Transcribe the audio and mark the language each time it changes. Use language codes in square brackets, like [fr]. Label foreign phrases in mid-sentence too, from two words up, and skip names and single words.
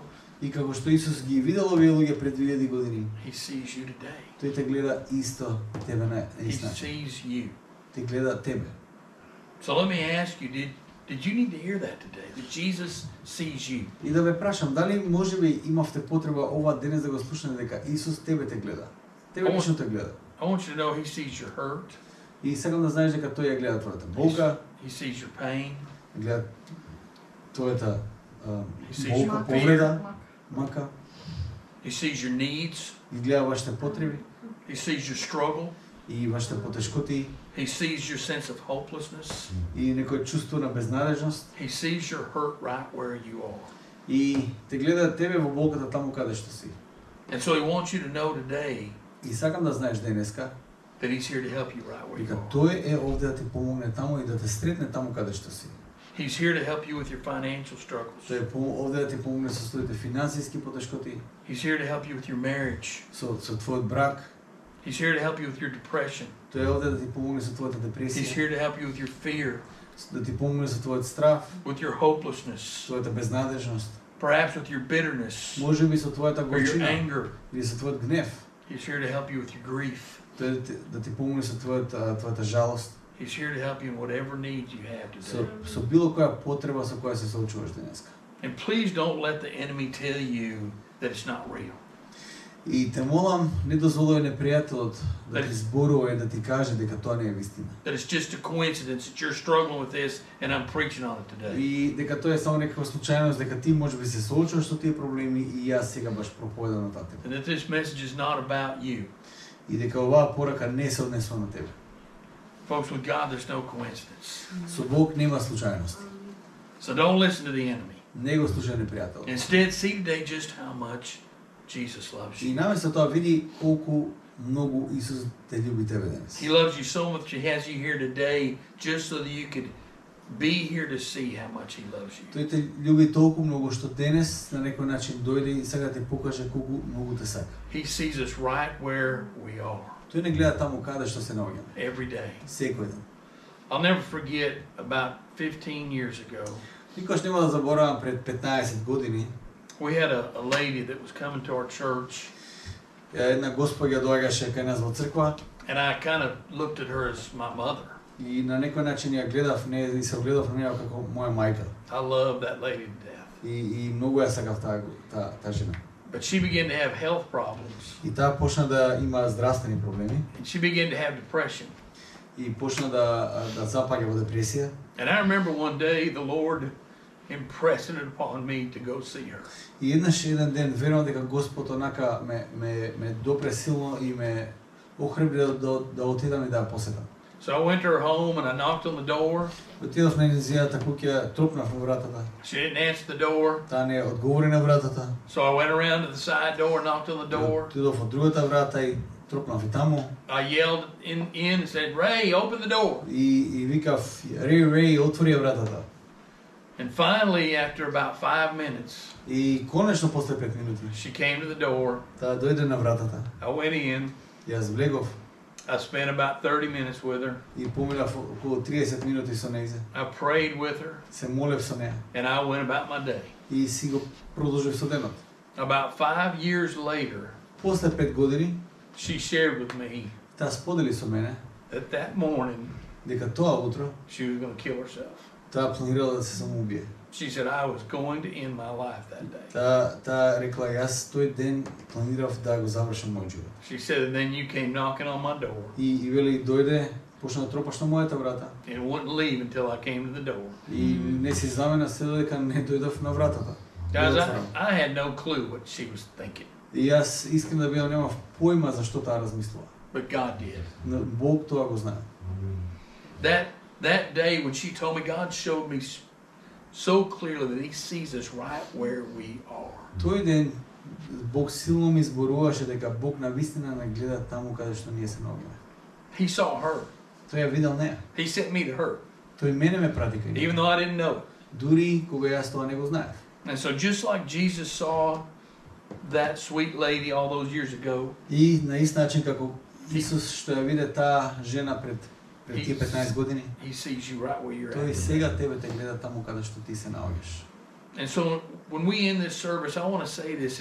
[mk] и како што Исус ги видел овие луѓе пред 2000 години, [en] he sees you today. [mk] тој те гледа исто тебе на [en] He [mk] ист начин. [en] sees you. [mk] Те гледа тебе. [en] So let me ask you, did you need to hear that today? That Jesus sees you? [mk] И да ве прашам, дали можеби имавте потреба ова денес да го слушнете дека Исус тебе те гледа? Тебе лично те гледа. [en] I want you to know he sees your hurt, [mk] И сакам да знаеш дека тој ја гледа твојата болка, [en] he sees your pain, [mk] гледа твојата [en] sees [mk] болка, [en] your [mk] повреда, мака, [en] he sees your needs, [mk] и гледа вашите потреби [en] he sees your struggle, [mk] и вашите потешкоти [en] he sees your sense of hopelessness, [mk] и некој чувство на безнадежност [en] he sees your hurt right where you are. [mk] и те гледа тебе во болката таму каде што си. [en] And so he wants you to know today [mk] И сакам да знаеш денеска [en] that he's here to help you right where you [mk] дека [en] are. [mk] тој е овде да ти помогне таму и да те сретне таму каде што си. [en] He's here to help you with your financial struggles. [mk] Тој е овде да ти помогне со своите финансиски потешкоти, [en] He's here to help you with your marriage. [mk] со твојот брак. [en] He's here to help you with your depression. [mk] Тој е овде да ти помогне со твојата [en] He's [mk] депресија, [en] here to help you with your fear, [mk] да ти помогне со твојот страв, [en] with your hopelessness, [mk] твојата безнадежност, [en] perhaps with your bitterness [mk] можеби со твојата [en] or your [mk] горчина [en] anger. [mk] или со твојот гнев. [en] He's here to help you with your grief. [mk] Тој да ти помогне со твојата жалост, [en] He's here to help you in whatever needs you have today. [mk] со било која потреба со која се соочуваш денеска. [en] And please don't let the enemy tell you that it's not real. [mk] И те молам, не дозволувај непријателот да ти зборува и да ти каже дека тоа не е вистина. [en] That it's just a coincidence that you're struggling with this and I'm preaching on it today. [mk] И дека тоа е само некаква случајност, дека ти можеби се соочуваш со тие проблеми и јас сега баш проповедам на таа тема. [en] And that this message is not about you. [mk] И дека оваа порака не се однесува на тебе. [en] Folks, with God, there's no coincidence. [mk] Со Бог нема случајност. [en] So don't listen to the enemy. [mk] Не го слушај непријател. [en] Instead, see today just how much Jesus loves [mk] И [en] you. [mk] наместо тоа види колку многу Исус те љуби тебе денес. [en] He loves you so much he has you here today just so that you could be here to see how much he loves you. [mk] Тој те љуби толку многу што денес на некој начин дојде и сега ти покаже колку многу те сака. [en] He sees us right where we are [mk] Тој не гледа таму каде што се наоѓаме. [en] every day. [mk] Секој ден. [en] I'll never forget about 15 years ago. [mk] Никош нема да заборавам пред 15 години. [en] We had a lady that was coming to our church, [mk] Една госпоѓа доаѓаше кај нас во црква [en] and I kind of looked at her as my mother. [mk] и на некој начин ја гледав не и се огледав на неа како моја мајка. [en] I love that lady to death. [mk] И многу ја сакав таа жена. [en] But she began to have health problems, [mk] И таа почна да има здравствени проблеми [en] and she began to have depression. [mk] и почна да запаѓа во депресија. [en] And I remember one day the Lord impressing it upon me to go see her. [mk] И еднаш еден ден верувам дека Господ онака ме допре силно и ме охрабри да отидам и да ја посетам. [en] So I went to her home and I knocked on the door. [mk] Отидов на незијата куќа, тропнав во вратата. [en] She didn't answer the door. [mk] Таа не одговори на вратата. [en] So I went around to the side door, knocked on the door. [mk] Отидов од другата врата и тропнав и таму. [en] I yelled in and said, "Ray, open the door." [mk] И викав, Рей, отвори ја вратата. [en] And finally, after about 5 minutes, [mk] И конечно после 5 минути, [en] she came to the door. [mk] таа дојде на вратата. [en] I went in. [mk] Јас влегов [en] I spent about 30 minutes with her. [mk] и поминав околу 30 минути со нејзе. [en] I prayed with her, [mk] Се молев со неа [en] and I went about my day. [mk] и си го продолжив со денот. [en] About 5 years later, [mk] После 5 години, [en] she shared with me [mk] таа сподели со мене [en] that that morning [mk] дека тоа утро [en] she was going to kill herself. [mk] таа планирала да се самоубие. [en] She said, "I was going to end my life that day." [mk] Таа рекла, јас тој ден планирав да го завршам мојот живот. [en] She said, and then you came knocking on my door [mk] И вели дојде, почна да тропаш на мојата врата [en] and wouldn't leave until I came to the door. [mk] и не си замена се додека не дојдов на вратата. [en] Guys, [mk] Да [en] I, [mk] отворам. [en] I had no clue what she was thinking, [mk] И јас искрено да бидам немав појма за што таа размислува. [en] but God did. [mk] Но Бог тоа го знае. [en] That day when she told me, God showed me so clearly that He sees us right where we are. [mk] Тој ден Бог силно ми зборуваше дека Бог навистина не гледа таму каде што ние се наоѓаме. [en] He saw her. [mk] Тој ја видел неа. [en] He sent me to her, [mk] Тој мене ме прати кај [en] even [mk] неа. [en] though I didn't know it. [mk] Дури кога јас тоа не го знаев. [en] And so just like Jesus saw that sweet lady all those years ago, [mk] И на ист начин како Исус што ја виде таа жена пред тие 15 години, [en] He sees you right where you're [mk] тој [en] at. [mk] сега тебе те гледа таму каде што ти се наоѓаш. [en] And so when we end this service, I want to say this.